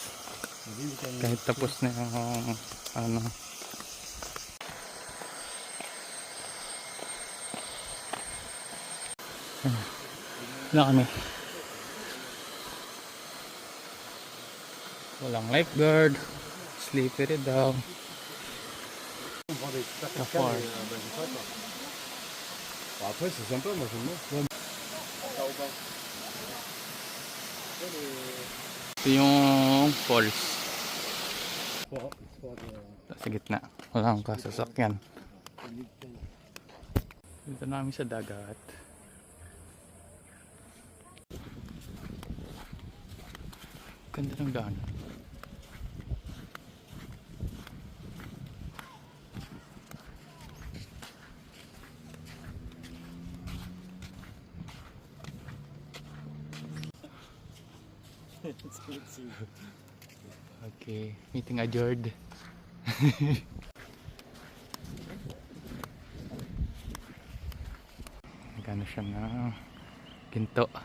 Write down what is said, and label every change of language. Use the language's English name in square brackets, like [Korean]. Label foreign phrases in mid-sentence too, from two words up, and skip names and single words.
[Filipino] Kahit tapos na yung ano. Wala kami. Walang lifeguard. Slippery daw. Afar. [French] Après, c'est sympa, moi j'aime bien. [Filipino] Ito yung falls. Sa gitna. Walang kasasakyan. Dito namin sa dagat. Ganda ng daan. [English] It's good too. Okay, meeting adjourned. [Filipino] Nagano siya na ginto.